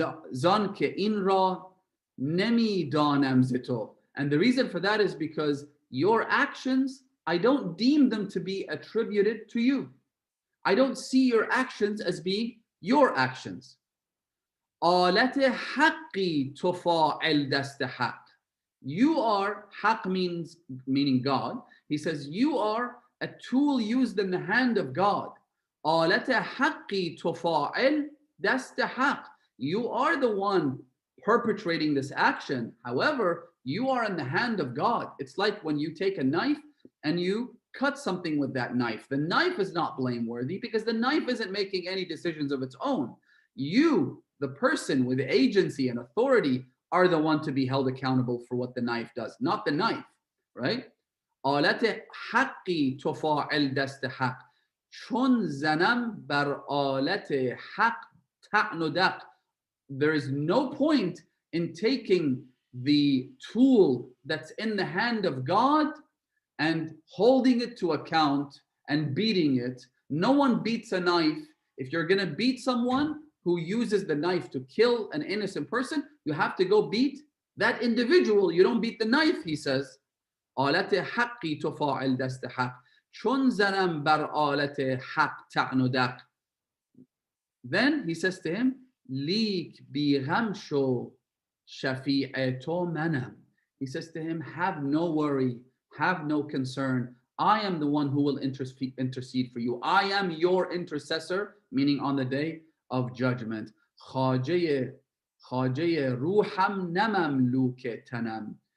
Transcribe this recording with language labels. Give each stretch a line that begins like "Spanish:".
Persian: زان که این را نمیدانم ز تو.
English: And the reason for that is because your actions, I don't deem them to be attributed to you. I don't see your actions as being your actions.
Persian: آلت حقی تو فاعل دست حق.
English: You are, haq meaning God. He says, you are a tool used in the hand of God.
Persian: آلت حقی تو فاعل دست حق.
English: You are the one perpetrating this action. However, you are in the hand of God. It's like when you take a knife and you cut something with that knife. The knife is not blameworthy because the knife isn't making any decisions of its own. You, the person with agency and authority, are the one to be held accountable for what the knife does, not the knife, right?
Persian: آلت حقی تو فاعل دست حق، چون زنم بر آلت حق طعن و دق.
English: There is no point in taking the tool that's in the hand of God and holding it to account and beating it. No one beats a knife. If you're going to beat someone who uses the knife to kill an innocent person, you have to go beat that individual. You don't beat the knife, he says.
Persian: آلت حقی تو فاعل دست حق، چون زنم بر آلت حق طعن و دق.
English: Then he says to him,
Persian: لیک بیغم شو شفیع تو منم.
English: He says to him, have no worry, have no concern. I am the one who will intercede for you. I am your intercessor, meaning on the day of judgment.
Persian: خواجه روحم نمملوک تنم.